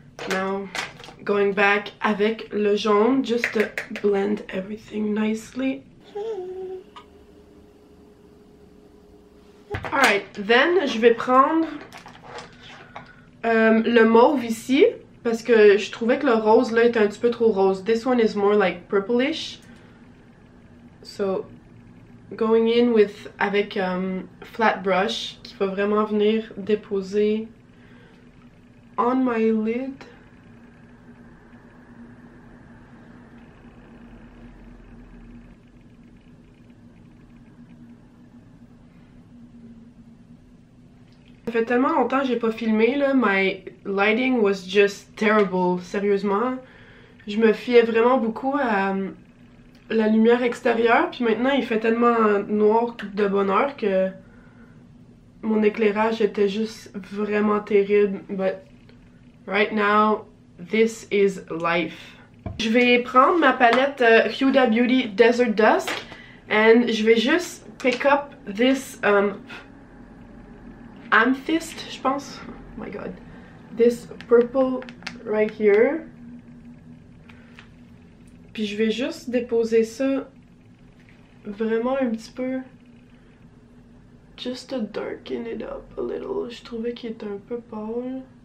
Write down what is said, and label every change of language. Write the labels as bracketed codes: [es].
[en] Now, going back [fr] avec le jaune, [en] just to blend everything nicely. Alright, then [fr] je vais prendre le mauve ici, parce que je trouvais que le rose là était un petit peu trop rose. [en] This one is more like purplish. So, going in with avec flat brush, [fr] qui va vraiment venir déposer [en] on my lid. [fr] Ça fait tellement longtemps que j'ai pas filmé là, [en] my lighting was just terrible, [fr] sérieusement. Je me fiais vraiment beaucoup à la lumière extérieure, puis maintenant il fait tellement noir de bonne heure que mon éclairage était juste vraiment terrible. [en] But right now, this is life. [fr] Je vais prendre ma palette Huda Beauty Desert Dusk and je vais juste [en] pick up this amethyst, [fr] je pense. [en] Oh my god. This purple right here. [fr] Puis je vais juste déposer ça vraiment un petit peu. [en] Just to darken it up a little. [fr] Je trouvais qu'il était un peu pâle.